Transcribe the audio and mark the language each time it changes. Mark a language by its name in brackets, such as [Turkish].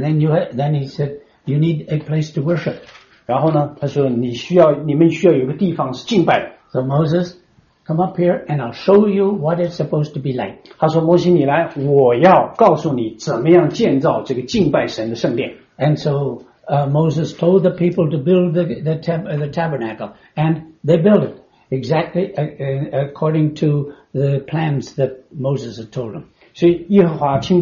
[English] then he said, you need a place to worship. [Chinese] 然后呢，他说你们需要有个地方是敬拜的。 [English] So Moses, come up here and I'll show you what it's supposed to be like. [Chinese] 他说摩西你来，我要告诉你怎么样建造这个敬拜神的圣殿。 [English] And so Moses told the people to build the tabernacle, and they built it exactly according to the plans that Moses had told them.